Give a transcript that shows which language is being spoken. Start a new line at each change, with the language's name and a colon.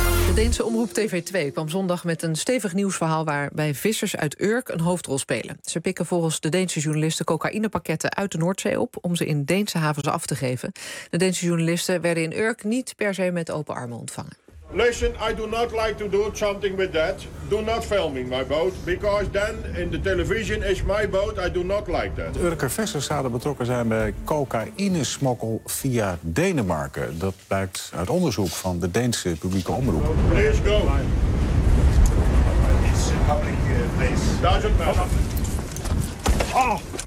Dutch: De Deense omroep TV2 kwam zondag met een stevig nieuwsverhaal waarbij vissers uit Urk een hoofdrol spelen. Ze pikken volgens de Deense journalisten cocaïnepakketten uit de Noordzee op om ze in Deense havens af te geven. De Deense journalisten werden in Urk niet per se met open armen ontvangen.
English: Listen, I do not like to do something with that. Do not filming my boat, because then in the television is my boat. I do not like that.
Dutch: De Urker vissers zouden betrokken zijn bij cocaïnesmokkel via Denemarken. Dat blijkt uit onderzoek van de Deense publieke omroep.
English: Please go. It's a public place. Doesn't matter. Oh.